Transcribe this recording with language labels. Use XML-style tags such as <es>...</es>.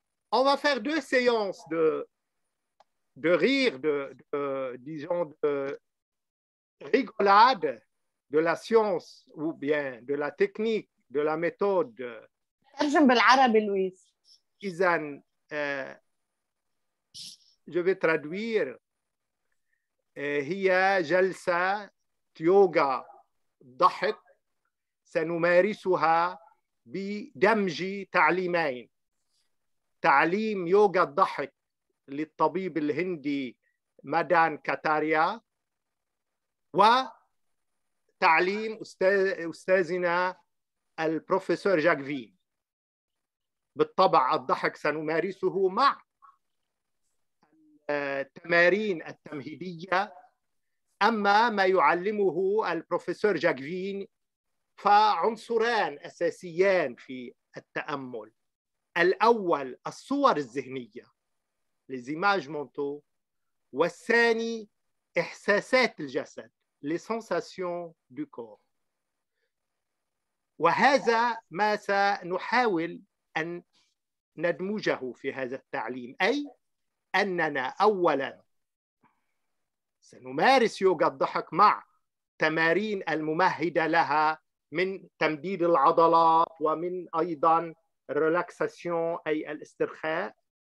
<fr>On va faire 2 séances de rire, disons, de rigolade, de la science ou bien de la technique, de la méthode.</fr> <ar>ترجم بالعربي لويس.</ar> <fr>إذن je vais traduire.</fr> <ar>هي جلسة يوغا ضحك سنمارسها بدمج تعليمين. تعليم يوغا الضحك للطبيب الهندي مادان كاتاريا، وتعليم أستاذنا البروفيسور جاك فين. بالطبع الضحك سنمارسه مع التمارين التمهيدية. أما ما يعلمه البروفيسور جاك فين فعنصران أساسيان في التأمل. الأول الصور الذهنية</ar> <fr>les images mentaux،</fr> <ar>والثاني إحساسات الجسد</ar> <fr>les sensations du corps.</fr> <ar>وهذا ما سنحاول أن ندمجه في هذا التعليم، أي أننا أولا سنمارس يوغا الضحك مع تمارين الممهدة لها من تمديد العضلات ومن أيضا الريلاكساسيون أي الاسترخاء،</ar>